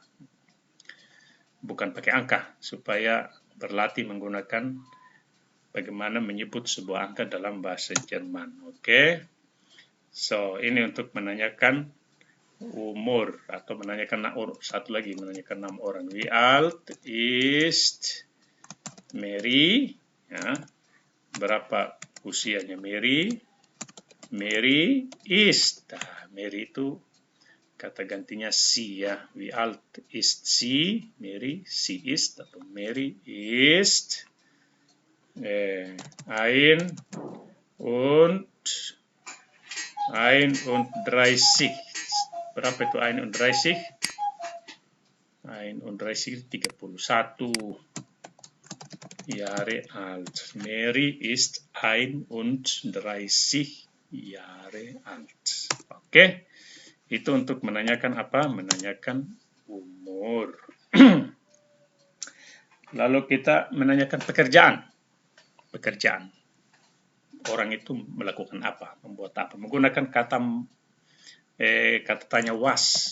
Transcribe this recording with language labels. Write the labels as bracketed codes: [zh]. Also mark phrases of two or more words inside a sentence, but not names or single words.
[id] Bukan pakai angka, supaya berlatih menggunakan bagaimana menyebut sebuah angka dalam bahasa Jerman. Oke. So, ini untuk menanyakan umur atau menanyakan satu lagi menanyakan nama orang. [de] Wie alt ist Mary? Ya. [id] Berapa usianya Mary? [de] Mary ist. [id] Nah, Mary itu kata gantinya sie ya. [de] Wie alt ist sie? Mary, sie ist atau Mary ist 31. 31. [id] Berapa itu 31? [de] 31 Jahre alt. Mary ist 31 Jahre alt. [id] Oke. Itu untuk menanyakan apa? Menanyakan umur. Lalu kita menanyakan pekerjaan. Pekerjaan. Orang itu melakukan apa? Membuat apa? Menggunakan kata tanya was.